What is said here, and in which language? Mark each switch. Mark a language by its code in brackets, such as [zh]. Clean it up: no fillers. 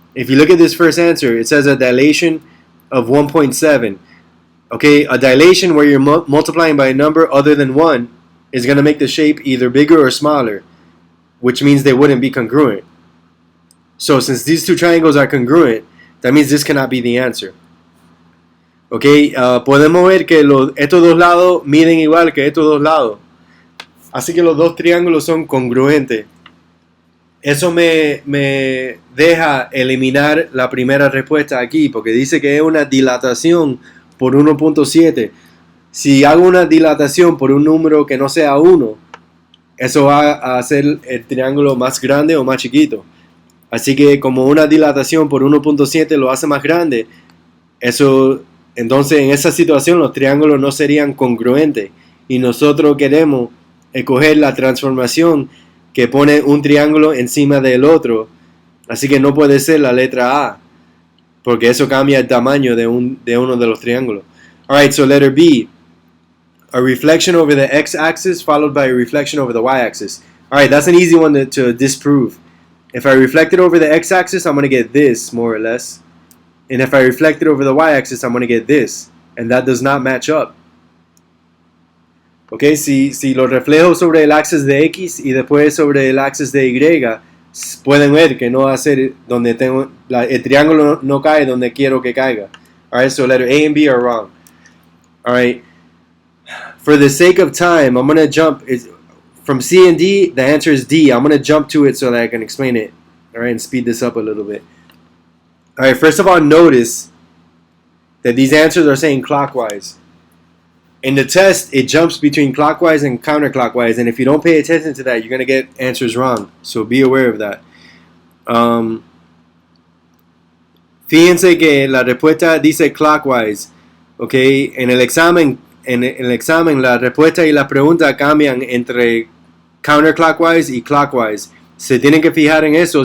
[en] If you look at this first answer, it says a dilation of 1.7. Okay, a dilation where you're multiplying by a number other than 1 is going to make the shape either bigger or smaller. which means they wouldn't be congruent. So since these two triangles are congruent, that means this cannot be the answer. [es] Ok, podemos ver que estos dos lados miden igual que estos dos lados. Así que los dos triángulos son congruentes. Eso me deja eliminar la primera respuesta aquí, porque dice que es una dilatación por 1.7. Si hago una dilatación por un número que no sea 1, eso va a hacer el triángulo más grande o más chiquito. Así que como una dilatación por 1.7 lo hace más grande, entonces en esa situación los triángulos no serían congruentes. Y nosotros queremos escoger la transformación que pone un triángulo encima del otro. Así que no puede ser la letra A, porque eso cambia el tamaño de uno de los triángulos. [en] Alright, so letter B. A reflection over the x-axis followed by a reflection over the y-axis. Alright, that's an easy one to disprove. If I reflect it over the x-axis, I'm going to get this, more or less. And if I reflect it over the y-axis, I'm going to get this. And that does not match up. [es] Okay, si lo reflejo sobre el axis de x y después sobre el axis de y, pueden ver que no va a ser donde tengo, el triángulo no cae donde quiero que caiga. [en] Alright, so letter A and B are wrong. Alright, for the sake of time, I'm going to jump. From C and D, the answer is D. I'm going to jump to it so that I can explain it. Alright, and speed this up a little bit. Alright, first of all, notice that these answers are saying clockwise. In the test, it jumps between clockwise and counterclockwise, and if you don't pay attention to that, you're going to get answers wrong. So be aware of that. [es] Fíjense que la respuesta dice clockwise. Okay, en el examen la respuesta y la pregunta cambian entre counterclockwise y clockwise. Se tienen que fijar en eso.